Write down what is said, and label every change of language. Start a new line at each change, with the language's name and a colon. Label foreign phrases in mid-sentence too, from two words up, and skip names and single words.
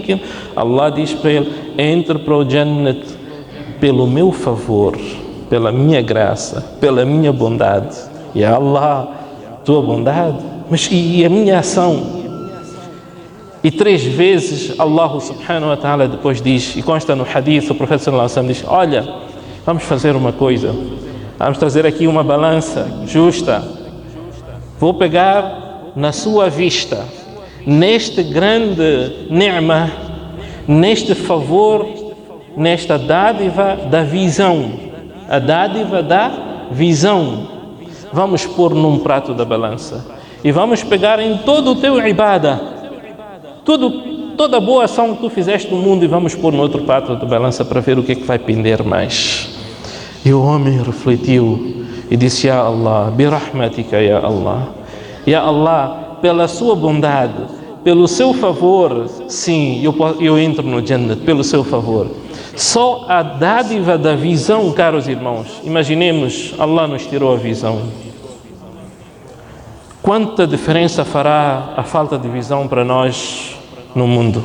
Portuguese: Allah diz para ele: entre para o Jannat pelo meu favor, pela minha graça, pela minha bondade. E Allah, tua bondade, mas e a minha ação? E 3 vezes
Arabic: الله سبحانه وتعالى
Portuguese: depois diz, e consta no hadith, o profeta
Arabic: صلى الله عليه وسلم
Portuguese: diz: olha, vamos fazer uma coisa, vamos trazer aqui uma balança justa, vou pegar na sua vista, neste grande ni'mah, neste favor, nesta dádiva da visão, a dádiva da visão, vamos pôr num prato da balança, e vamos pegar em todo o teu ibada, toda a boa ação que tu fizeste no mundo, e vamos pôr no outro prato da balança para ver o que é que vai pender mais. E o homem refletiu e disse:
Arabic: يا الله، برحمتك يا الله، يا الله,
Portuguese: pela sua bondade, pelo seu favor, sim, eu entro no Jannat, pelo seu favor. Só a dádiva da visão, caros irmãos, imaginemos, Allah nos tirou a visão. Quanta diferença fará a falta de visão para nós no mundo?